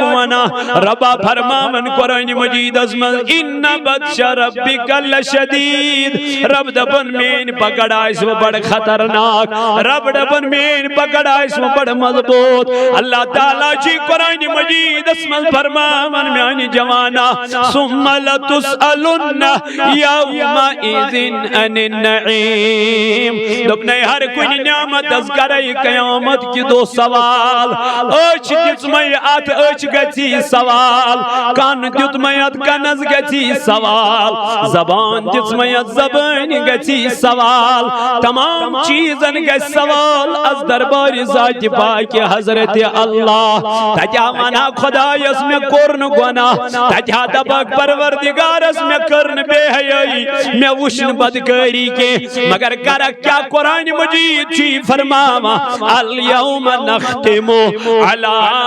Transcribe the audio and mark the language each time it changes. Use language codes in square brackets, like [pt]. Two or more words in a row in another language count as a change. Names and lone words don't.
[ks] وَنان رۄبا فرماون قرآنِ مجیٖدس منٛز [ar] اِنَّ بطشَ رَبِّکَ لَشَدیٖد [ks] رب دپن میٛٲنۍ پکڑ آسہِ وۄنۍ بڑٕ خطرناک رب دپن میٛٲنۍ پکڑ آسہِ وۄنۍ بڑٕ مضبوٗط اللہ تعالیٰ چھُ قرآنِ مجیٖدس منٛز فرماون میٛانہِ جوانا [ar] ثُمَّ لَتُسْأَلُنَّ يَوْمَئِذٍ عَنِ النَّعِيمِ [ks] دوٚپنَے ہر کُنہِ نعمتس کرے قیامت کہِ دۄہ سوال أچھ دِژمَے اَتھ أچھ گژھی سوال کن دیُتمَے اَتھ کنس گژھی سوال زبان دِژمَے اَتھ زبٲنۍ گژھی سوال تمام چیٖزن گژھِ سوال از دربارِ ذاتِ پاکہِ حضرت اللہ تتہِ ونا خۄدایس مےٚ کوٚر نہٕ گۄناہ تتہِ دپکھ پروردگارس مےٚ کٔر نہٕ بے حیٲیی مےٚ وٕچھ نہٕ بدکٲری کینٛہہ مگر کرکھ کیٛاہ قرآنِ مجیٖد چھُ یہِ فرماوان [ar] الیوم نختم علی